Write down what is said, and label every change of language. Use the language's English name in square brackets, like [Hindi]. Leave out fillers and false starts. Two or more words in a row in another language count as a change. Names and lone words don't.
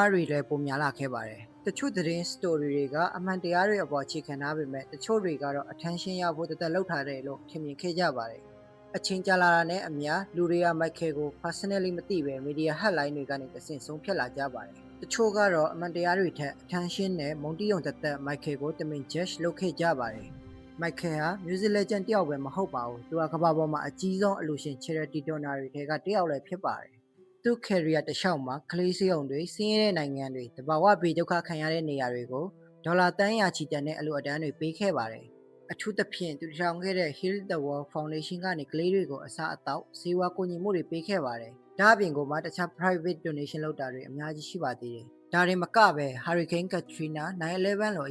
[Burmese] တွေလည်းပုံများလာခဲ့ပါတယ်တချို့သတင်း story တွေကအမှန်တရားတွေအပေါ်အခြေခံထားပေမဲ့တချို့တွေကတော့ attention ရဖို့တသက်လောက်ထားတယ်လို့ထင်မြင်ခဲ့ကြပါတယ်အချင်းကြလာတာနဲ့အမျှလူတွေက Michael ကို personally မသိပဲ [English] media headline [Burmese] တွေကနေတဆင့်ဆုံးဖြတ်လာကြပါတယ်တချို့ကတော့အမှန်တရားတွေထက် attention နဲ့မုံတီးုံသက်သက် Michael ကိုတမင် judge လုပ်ခဲ့ကြပါတယ် Michael ဟာ [English] music legend [Burmese] တယောက်ပဲမဟုတ်ပါဘူးသူကကမ္ဘာပေါ်မှာအကြီးဆုံးအလူရှင် [English] charity donor [Burmese] တွေထဲကတယောက်လည်းဖြစ်ပါတယ်သူ့ career တစ်လျှောက်မှာကလေးစေးုံတွေဆင်းရဲတဲ့နိုင်ငံတွေတ ဘာဝဘေးဒုက္ခခံရတဲ့နေရာတွေကိုဒေါ်လာတန်းရာချီတန်တဲ့အလူအတန်းတွေပေးခဲ့ပါတယ်အထူးသဖြင့်သူထောင်ခဲ့တဲ့ Heal the World Foundation ကနေကလေးတွေကိုအစားအသောက်ဆေး ဝါးကူညီမှုတွေပေးခဲ့ပါတယ်ဒါအပြင်ကိုမှတခြား [English] private donation [Burmese] လုပ်တာတွေအများကြီးရှိပါသေးတယ်ဒါတွေမကပဲ Hurricane Katrina 9/11 လိုအ